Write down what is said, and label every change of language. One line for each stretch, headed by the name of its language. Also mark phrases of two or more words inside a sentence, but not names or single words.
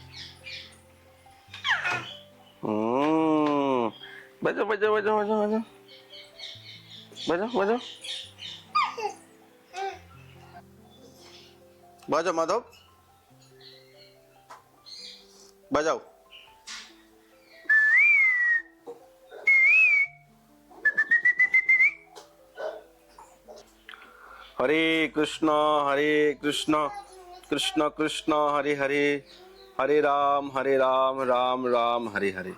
Bangla: বাজাও বাজাও বাজাও বাজাও বাজাও বাজাও বাজাও বাজাও মাধব, বাজাও।
Sanskrit: हरे कृष्ण कृष्ण कृष्ण हरे हरे, हरे राम राम राम हरे हरे।